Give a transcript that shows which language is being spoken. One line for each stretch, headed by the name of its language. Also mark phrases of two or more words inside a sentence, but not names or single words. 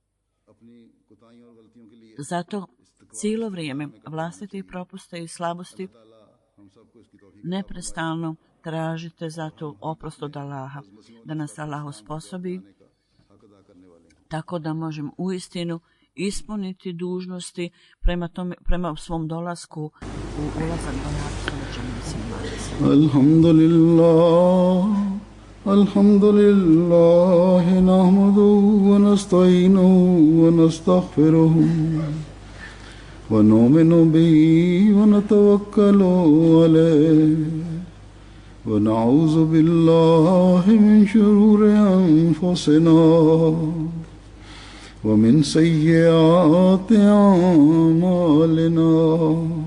Bosnian: Zato cijelo vrijeme vlastite propuste i slabosti neprestano tražite zato oprost od Allaha, da nas Allah osposobi tako da možemo uistinu ispuniti dužnosti prema svom dolasku u ulazak do
Arabic: الحمد لله نحمده ونستعينه ونستغفره ونؤمن به ونتوكل عليه ونعوذ بالله من شرور أنفسنا ومن سيئات أعمالنا.